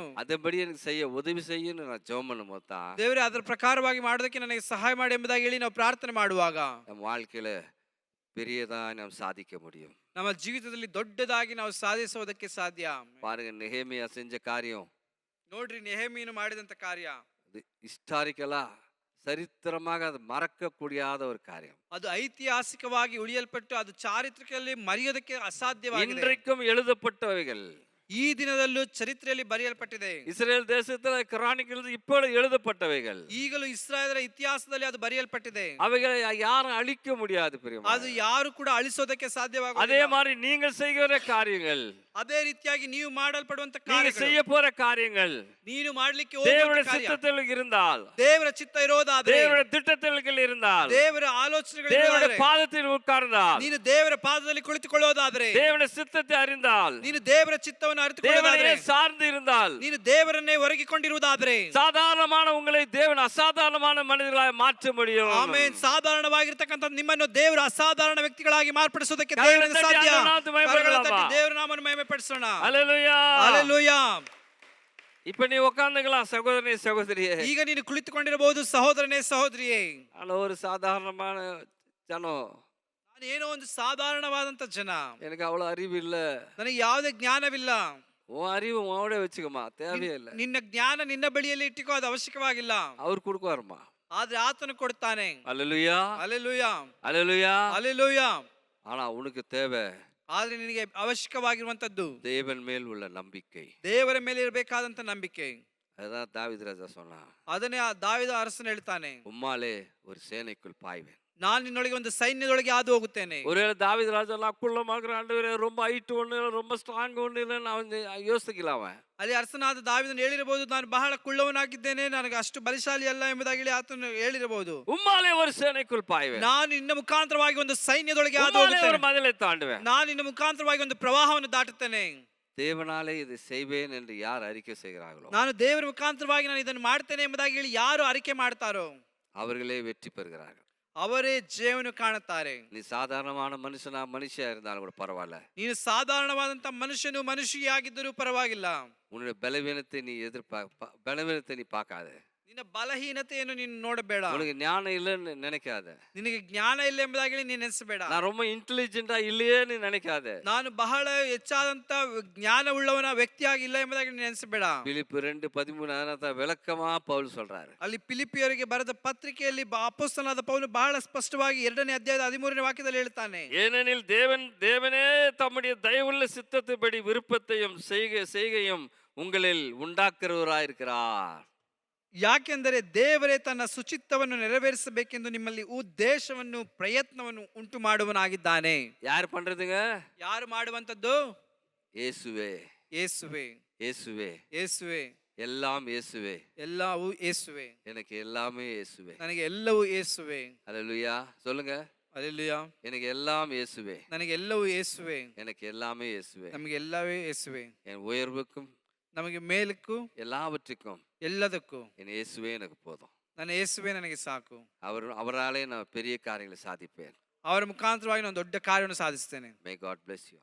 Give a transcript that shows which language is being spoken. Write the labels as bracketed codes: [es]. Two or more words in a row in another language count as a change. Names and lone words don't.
[ta] அதன்படி எனக்கு செய்ய உதவி செய்யணும் நான் ஜெபம் பண்ணும்போது தான் [kn] ದೇವರೇ ಅದರ ಪ್ರಕಾರವಾಗಿ ಮಾಡೋದಕ್ಕೆ ನನಗೆ ಸಹಾಯ ಮಾಡಿ ಎಂಬುದಾಗಿ ಹೇಳಿ ನಾವು ಪ್ರಾರ್ಥನೆ ಮಾಡುವಾಗ [ta] நம்ம வாழ்க்கையில பெரியதா நாம் சாதிக்க முடியும். [kn] ನಮ್ಮ ಜೀವಿತದಲ್ಲಿ ದೊಡ್ಡದಾಗಿ ನಾವು ಸಾಧಿಸುವುದಕ್ಕೆ ಸಾಧ್ಯ. [ta] பாருங்க நெகேமியா செஞ்ச காரியம் [kn] ನೋಡ್ರಿ, ನೆಹೆಮೀಯನು ಮಾಡಿದಂತ ಕಾರ್ಯ [ta] இது ஹிஸ்டாரிக்கலா சரித்திரமாக அது மறக்க முடியாத ஒரு காரியம். [kn] ಅದು ಐತಿಹಾಸಿಕವಾಗಿ ಉಳಿಯಲ್ಪಟ್ಟು ಅದು ಚಾರಿತ್ರಿಕದಲ್ಲಿ ಮರೆಯೋದಕ್ಕೆ ಅಸಾಧ್ಯವಾಗಿದೆ. [ta] இன்றைக்கும் எழுதப்பட்டவைகள் [kn] ಈ ದಿನದಲ್ಲೂ ಚರಿತ್ರೆಯಲ್ಲಿ ಬರೆಯಲ್ಪಟ್ಟಿದೆ. [ta] இஸ்ரேல் தேசத்துல கிரானிக்கல் இப்பொழுது எழுதப்பட்டவைகள் [kn] ಈಗಲೂ ಇಸ್ರಾಯೇಲರ ಇತಿಹಾಸದಲ್ಲಿ ಅದು ಬರೆಯಲ್ಪಟ್ಟಿದೆ. [ta] அவைகளை யாரும் அழிக்க முடியாது பிரியமானவர்களே. [kn] ಅದು ಯಾರು ಕೂಡ ಅಳಿಸೋದಕ್ಕೆ ಸಾಧ್ಯವಾಗುವುದಿಲ್ಲ. [ta] அதே மாதிரி நீங்கள் செய்கிற காரியங்கள், [kn] ಅದೇ ರೀತಿಯಾಗಿ ನೀವು ಮಾಡಲ್ಪಡುವಂತ [ta] நீங்க [kn] ಕಾರ್ಯಗಳು, [ta] செய்ய போற காரியங்கள் [kn] ನೀನು ಮಾಡ್ಲಿಕ್ಕೆ [ta] தேவனுடைய [kn] ಹೋಗುವಂತ ಕಾರ್ಯ [ta] சித்தத்தில் இருந்தால், [kn] ದೇವರ ಚಿತ್ತ ಇರೋದಾದ್ರೆ, [ta] தேவனுடைய திட்டத்தில் இருந்தால், [kn] ದೇವರ ಆಲೋಚನೆಗಳು [ta] தேவனுடைய [kn] ಇರೋದಾದ್ರೆ, [ta] பாதத்தில் உட்கார்ந்தால், [kn] ನೀನು ದೇವರ ಪಾದದಲ್ಲಿ ಕುಳಿತುಕೊಳ್ಳೋದಾದ್ರೆ, [ta] தேவனுடைய சித்தத்தை அறிந்தால், [kn] ನೀನು ದೇವರ ಚಿತ್ತವನ್ನು ಅರಿತುಕೊಳ್ಳೋದಾದ್ರೆ, [ta] தேவனையே சார்ந்து இருந்தால், [kn] ನೀನು ದೇವರನ್ನೇ ಒರಗಿಕೊಂಡಿರುವುದಾದ್ರೆ, [ta] சாதாரணமான உங்களை தேவன் அசாதாரணமான மனிதர்களாக மாற்ற முடியும். [kn] ಆಮೇನ್. ಸಾಧಾರಣವಾಗಿರ್ತಕ್ಕಂಥ ನಿಮ್ಮನ್ನು ದೇವರು ಅಸಾಧಾರಣ ವ್ಯಕ್ತಿಗಳಾಗಿ ಮಾರ್ಪಡಿಸೋದಕ್ಕೆ ಕೈಗಳನ್ನು ದೇವರಿಂದ ತಟ್ಟಿ ಸಾಧ್ಯ. ಆತನ ನಾಮವನ್ನು ಮಹಿಮೆ ಕರಗಳನ್ನು ತಟ್ಟಿ ಪಡಿಸೋಣ. ದೇವರ ನಾಮವನ್ನು ಮಹಿಮೆ ಪಡಿಸೋಣ. [ta] அல்லேலூயா. [kn] ಹಲ್ಲೆಲೂಯಾ. [ta] இப்ப நீ உட்கார்ந்துக்கலாம் சகோதரனே சகோதரியே. [kn] ಈಗ ನೀನು ಕುಳಿತುಕೊಂಡಿರಬಹುದು ಸಹೋದರನೇ ಸಹೋದರಿಯೇ. [ta] ஆனா ஒரு சாதாரணமான ஜனம், [kn] ನಾನು ಏನೋ ಒಂದು ಸಾಧಾರಣವಾದಂತ ಜನ, [ta] எனக்கு அவ்வளவு அறிவு இல்ல. [kn] ನನಗೆ ಯಾವುದೇ ಜ್ಞಾನವಿಲ್ಲ. [ta] உன் அறிவு உன்னோட வச்சுக்கமா, தேவையே இல்ல. [kn] ನಿನ್ನ ಜ್ಞಾನ ನಿನ್ನ ಬಳಿಯಲ್ಲಿ ಇಟ್ಟಿಕೋ, ಅದು ಅವಶ್ಯಕವಾಗಿಲ್ಲ. [ta] அவர் கொடுக்குவாருமா. [kn] ಆದ್ರೆ ಆತನು ಕೊಡ್ತಾನೆ. [ta] அல்லேலூயா. [kn] ಹಲ್ಲೆಲೂಯಾ. [ta] அல்லேலூயா. [kn] ಹಲ್ಲೆಲೂಯಾ. [ta] ஆனா உனக்கு தேவை [kn] ಆದ್ರೆ ನಿನಗೆ ಅವಶ್ಯಕವಾಗಿರುವಂತದ್ದು [ta] தேவன் மேல் உள்ள நம்பிக்கை. [kn] ದೇವರ ಮೇಲೆ ಇರಬೇಕಾದಂತ ನಂಬಿಕೆ. [ta] அதான் தாவீது ராஜா சொன்னா, [kn] ಅದನ್ನೇ ಆ ದಾವೀದ ಅರಸನು ಹೇಳ್ತಾನೆ, [ta] உம்மாலே ஒரு சேனைக்குள் பாய்வேன். [kn] ನಾನು ನಿನ್ನೊಳಗೆ ಒಂದು ಸೈನ್ಯದೊಳಗೆ ಹಾದು ಹೋಗುತ್ತೇನೆ. [ta] ஒருவேளை தாவீது ராஜா குள்ளமாக்குற ஆண்டவரே, ரொம்ப ஹைட் ஒண்ணு இல்லை, ரொம்ப ஸ்ட்ராங் ஒண்ணு இல்லைன்னு அவன் யோசிக்கலாம். அவன் [kn] ಅಲ್ಲಿ ಅರಸನಾದ ದಾವೀದನು ಹೇಳಿರಬಹುದು, ನಾನು ಬಹಳ ಕುಳ್ಳವನಾಗಿದ್ದೇನೆ, ನನಗೆ ಅಷ್ಟು ಬಲಶಾಲಿ ಅಲ್ಲ ಎಂಬುದಾಗಿ ಹೇಳಿ ಆತನು ಹೇಳಿರಬಹುದು. [ta] உம்மாலே ஒரு சேனைக்குள் பாய்வேன். [kn] ನಾನು ನಿನ್ನ ಮುಖಾಂತರವಾಗಿ ಒಂದು ಸೈನ್ಯದೊಳಗೆ ಹಾದು [ta] உம்மாலே [kn] ಹೋಗುತ್ತೇನೆ. [ta] ஒரு மதிலை தாண்டுவேன். [kn] ನಾನು ನಿನ್ನ ಮುಖಾಂತರವಾಗಿ ಒಂದು ಪ್ರವಾಹವನ್ನು ದಾಟುತ್ತೇನೆ. [ta] தேவனாலே இதை செய்வேன் என்று யார் அறிக்கை செய்கிறார்களோ, [kn] ನಾನು ದೇವರ ಮುಖಾಂತರವಾಗಿ ನಾನು ಇದನ್ನು ಮಾಡ್ತೇನೆ ಎಂಬುದಾಗಿ ಹೇಳಿ ಯಾರು ಅರಿಕೆ ಮಾಡ್ತಾರೋ [ta] அவர்களே வெற்றி பெறுகிறார்கள். [kn] ಅವರೇ ಜಯವನ್ನು ಕಾಣುತ್ತಾರೆ. [ta] நீ சாதாரணமான மனுஷியா இருந்தாலும் கூட பரவாயில்ல. [kn] ನೀನು ಸಾಧಾರಣವಾದಂತ ಮನುಷ್ಯನು ಮನುಷ್ಯಿಯಾಗಿದ್ದರೂ ಪರವಾಗಿಲ್ಲ. [ta] உன்னுடைய பலவீனத்தை நீ பலவீனத்தை நீ பார்க்காத. [kn] ನಿನ್ನ ಬಲಹೀನತೆಯನ್ನು ನೀನು ನೋಡಬೇಡ. [ta] உனக்கு ஞானம் இல்லைன்னு நினைக்காத. [kn] ನಿನಗೆ ಜ್ಞಾನ ಇಲ್ಲ ಎಂಬುದಾಗಿ ಹೇಳಿ ನೀನು ನೆನೆಸಬೇಡ. [ta] நான் ரொம்ப இன்டெலிஜென்ட்டா இல்லையே நீ நினைக்காத. [kn] ನಾನು ಬಹಳ ಹೆಚ್ಚಾದಂತ ಜ್ಞಾನವುಳ್ಳವನ ವ್ಯಕ್ತಿಯಾಗಿಲ್ಲ ಎಂಬುದಾಗಿ ನೆನೆಸಬೇಡ. [ta] பிலிப்பு 2:13 விளக்கமா பவுல் சொல்றாரு. [kn] ಅಲ್ಲಿ ಫಿಲಿಪ್ಪಿಯರಿಗೆ ಬರೆದ ಪತ್ರಿಕೆಯಲ್ಲಿ ಅಪೊಸ್ತಲನಾದ ಪೌಲನು ಬಹಳ ಸ್ಪಷ್ಟವಾಗಿ 2ನೇ ಅಧ್ಯಾಯದ 13ನೇ ವಾಕ್ಯದಲ್ಲಿ ಹೇಳ್ತಾನೆ, [ta] ஏனெனில் தேவனே தம்முடைய தயவுள்ள சித்தத்தின்படி விருப்பத்தையும் செய்கையும் உங்களில் உண்டாக்குறவராயிருக்கிறார். [kn] ಯಾಕೆಂದರೆ ದೇವರೇ ತನ್ನ ಸುಚಿತ್ತವನ್ನು ನೆರವೇರಿಸಬೇಕೆಂದು ನಿಮ್ಮಲ್ಲಿ ಉದ್ದೇಶವನ್ನು ಪ್ರಯತ್ನವನ್ನು ಉಂಟು ಮಾಡುವನಾಗಿದ್ದಾನೆ. [ta] யார் பண்றதுங்க? [kn] ಯಾರು ಮಾಡುವಂತದ್ದು? [ta] இயேசுவே. [kn] ಯೇಸುವೆ. [ta] இயேசுவே. [kn] ಯೇಸುವೆ. [ta] எல்லாம் இயேசுவே. [kn] ಎಲ್ಲವೂ ಯೇಸುವೆ. [ta] எனக்கு எல்லாமே இயேசுவே. [kn] ನನಗೆ ಎಲ್ಲವೂ ಯೇಸುವೆ. [ta] அல்லேலூயா. சொல்லுங்க. [kn] ಹಲ್ಲೆಲೂಯಾ. [ta] எனக்கு எல்லாம் இயேசுவே. [kn] ನನಗೆ ಎಲ್ಲವೂ ಯೇಸುವೆ. [ta] எனக்கு எல்லாமே இயேசுவே. [kn] ನಮಗೆ ಎಲ್ಲವೇ ಯೇಸುವೆ. [ta] என் உயர்வுக்கும் [kn] ನಮಗೆ ಮೇಲಕ್ಕೂ [ta] எல்லாவற்றுக்கும் [kn] ಎಲ್ಲದಕ್ಕೂ [ta] என் இயேசுவே எனக்கு போதும். [kn] ನನ್ನ ಯೇಸುವೆ ನನಗೆ ಸಾಕು. [ta] அவராலே நான் பெரிய காரியங்களை சாதிப்பேன். [kn] ಅವರ ಮುಖಾಂತರವಾಗಿ ನಾನು ದೊಡ್ಡ ಕಾರ್ಯವನ್ನು ಸಾಧಿಸ್ತೇನೆ. [en] May God bless you.